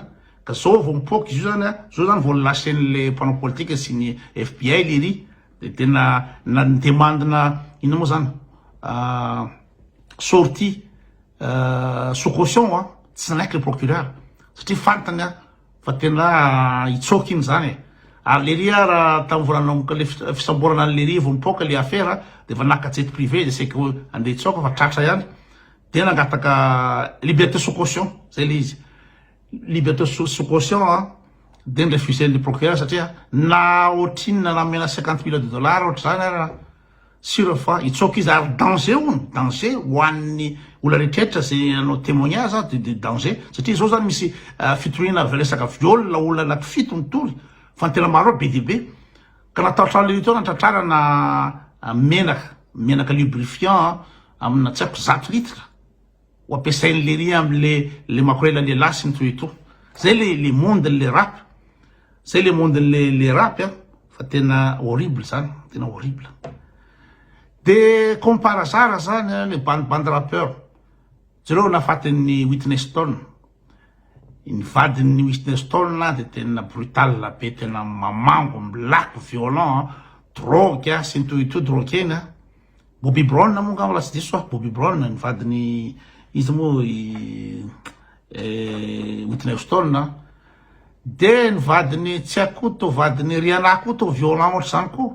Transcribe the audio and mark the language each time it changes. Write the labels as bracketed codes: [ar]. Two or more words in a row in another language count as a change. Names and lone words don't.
[mg] Ka zao vao mipoky izy io zany zao zany vao lasen'le mpanao politique sy ny FBI le ry de tena demandena ino moa zany [fr] sortie sous caution [mg] tsy nanaiky le procureur satria fantany fa tena itsoky iny zany. Ary le ry raha tamin'ny volana le fisamborana le ry vao mipoka le affaire de va naka [fr] jet privé [mg] de [fr] c'est que [mg] andeha itsoka fa tratra ihany. De nangataka [fr] liberté sous caution, [mg] zay le izy. [fr] Liberté sous caution [mg] de refusé le procureur satria na otriny namena [fr] 50 millions de dollars [mg] ohatry zany ara sur fa itsoky izy ary danger ho an'ny olona rehetrarehetra zay anao témoignage de danger satria zao zany misy fitoriana resaka viol olona anaky 7 mitory fa tena maro be de be ka natahotra le to natratrarana menaka lubrifiant amina tsy haiko 100 litres ho ampiasainy le ry amle makorela le lasy ny toy. Zay [fr] le monde le rap. [mg] Zay [fr] le monde le rap [mg] fa tena horrible zany, tena horrible. De [fr] comme par hasard [mg] zany le bande rappeur. Zero nafatin'ny Whitney Stone. Ny vadin'ny Whitney Stone de tena brutal be, tena mamango, milako, violent, drogue sy ny toy droguena. Bobby Brown moa ngamba lasy diso Bobby Brown ny vadin'ny izy moa Whitney Stone de ny vadiny tsy haiko to vadiny Rihanna ko to violent ohatry zany ko.